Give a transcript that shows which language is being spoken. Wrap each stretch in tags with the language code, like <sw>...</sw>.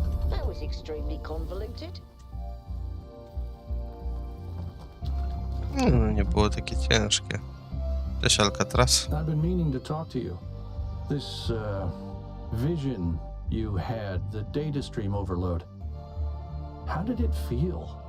<en>That was extremely convoluted.</en> <pl>No, nie było takie ciężkie. Cześć Alcatraz.</pl> <en>I've been meaning to talk to you. This vision you had, the data stream overload. How did it feel?</en>